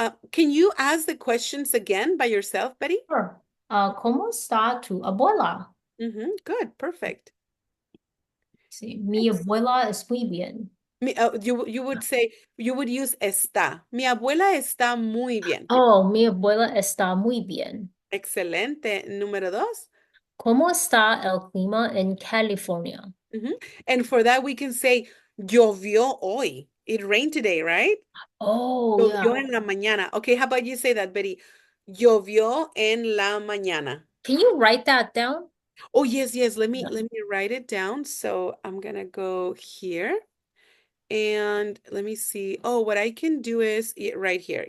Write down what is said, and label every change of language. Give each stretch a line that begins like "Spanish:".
English: Can you ask the questions again by yourself, Betty?
Spanish: Sure. ¿Cómo está tu abuela?
English: Good, perfect.
Spanish: Sí, mi Ex- abuela es muy bien.
English: you would say, you would use está.
Spanish: Mi abuela está muy bien. Oh, mi abuela está muy bien. Excelente. Número dos. ¿Cómo está el clima en California? Ujú.
English: And for that, we can say,
Spanish: llovió hoy.
English: It rained today, right? Oh, yeah.
Spanish: Llovió en la mañana.
English: Okay, how about you say that, Betty?
Spanish: Llovió en la mañana.
English: Can you write that down? Oh, yes, yes. Yeah. Let me write it down. So I'm gonna go here and let me see. Oh, what I can do is right here.